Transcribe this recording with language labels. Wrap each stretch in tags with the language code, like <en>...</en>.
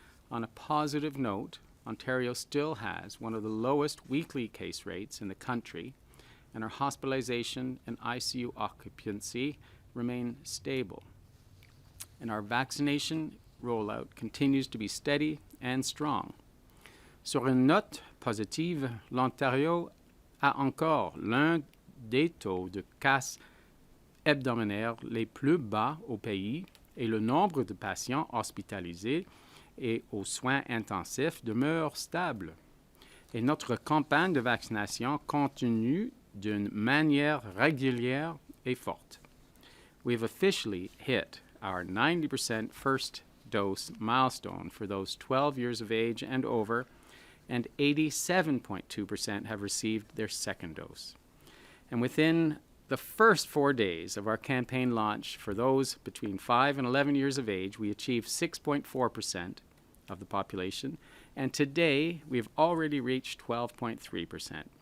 <en>On a positive note, Ontario still has one of the lowest weekly case rates in the country, and our hospitalization and ICU occupancy remain stable. And our vaccination rollout continues to be steady and strong.</en> <fr>Sur une note positive, l'Ontario a encore l'un des taux de cas hebdomadaires les plus bas au pays et le nombre de patients hospitalisés et aux soins intensifs demeure stable. Et notre campagne de vaccination continue d'une manière régulière et forte.</fr> <en>We have officially hit our 90% first dose milestone for those 12 years of age and over, and 87.2% have received their second dose. And within the first 4 days of our campaign launch for those between 5 and 11 years of age, we achieved 6.4% of the population, and today we've already reached 12.3%.</en>